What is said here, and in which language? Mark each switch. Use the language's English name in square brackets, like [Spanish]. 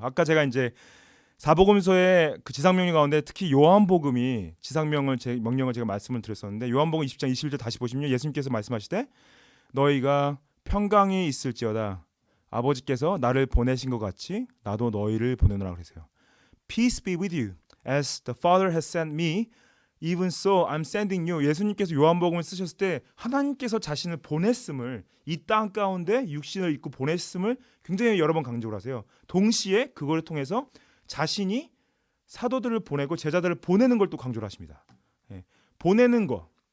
[Korean] 아까 제가 이제 사복음서의 그 지상명령 가운데 특히 요한복음이 명령을 제가 말씀을 드렸었는데 요한복음 20장 21절 다시 보시면 예수님께서 말씀하시되 너희가 평강이 있을지어다 아버지께서 나를 보내신 것 같이 나도 너희를 보내노라 그러세요. [English] Peace be with you. As the Father has sent me, even so I'm sending you. [Korean] 예수님께서 요한복음을 쓰셨을 때 하나님께서 자신을 보냈음을 이 땅 가운데 육신을 입고 보냈음을 굉장히 여러 번 강조를 하세요. 동시에 그걸 통해서 자신이 사도들을 보내고 제자들을 보내는 걸 또 강조를 하십니다. 보내는 거.